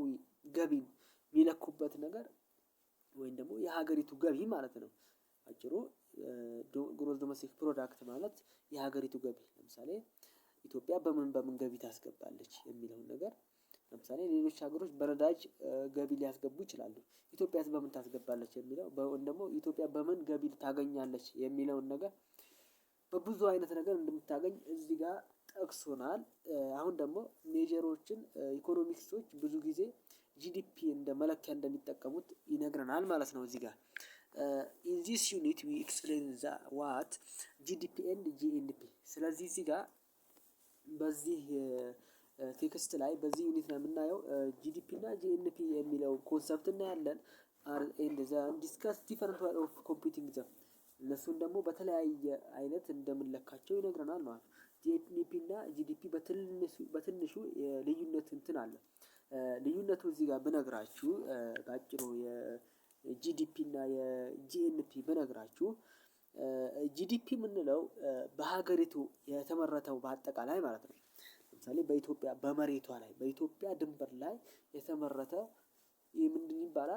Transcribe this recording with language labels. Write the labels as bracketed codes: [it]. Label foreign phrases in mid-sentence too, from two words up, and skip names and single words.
[am] ገቢን የሚለኩበት ነገር ወይም ደግሞ የሀገሪቱ ገቢ ማለት ነው። አጭሩ [en] gross domestic product [am] ማለት የሀገሪቱ ገቢ። ለምሳሌ ኢትዮጵያ በምን ገቢ ታስገባለች የሚለውን ነገር ለምሳሌ ሌሎች ሀገሮች በነዳጅ ገቢ ሊያስገቡ ይችላሉ። ኢትዮጵያስ በምን ታስገባለች የሚለው ወይም ደግሞ ኢትዮጵያ በምን ገቢ ታገኛለች የሚለውን ነገር በብዙ አይነት ነገር እንደምታገኝ እዚህ ጋር ጠቅሶናል። አሁን ደግሞ ሜዠሮችን ኢኮኖሚክሶች ብዙ ጊዜ ጂዲፒ እንደ መለኪያ እንደሚጠቀሙት ይነግረናል ማለት ነው። እዚህ ጋር [en] in this unit we explain the what GDP and GNP። [am] ስለዚህ እዚህ ጋር በዚህ ቴክስት ላይ በዚህ ዩኒት ላይ የምናየው ጂዲፒ እና ጂኤንፒ የሚለው ኮንሰፕት እናያለን። [en] and discuss different way of computing them። [am] እነሱን ደግሞ በተለያየ አይነት እንደምንለካቸው ይነግረናል ማለት ነው። ጂኤንፒ እና ጂዲፒ በትንሹ የልዩነት እንትን አለ። ልዩነቱ እዚህ ጋር ብነግራችሁ ባጭሩ የጂዲፒ እና የጂኤንፒ ብነግራችሁ ጂዲፒ የምንለው በሀገሪቱ የተመረተው በአጠቃላይ ማለት ነው። ለምሳሌ በኢትዮጵያ በመሬቷ ላይ በኢትዮጵያ ድንበር ላይ የተመረተ ምንድን ይባላል?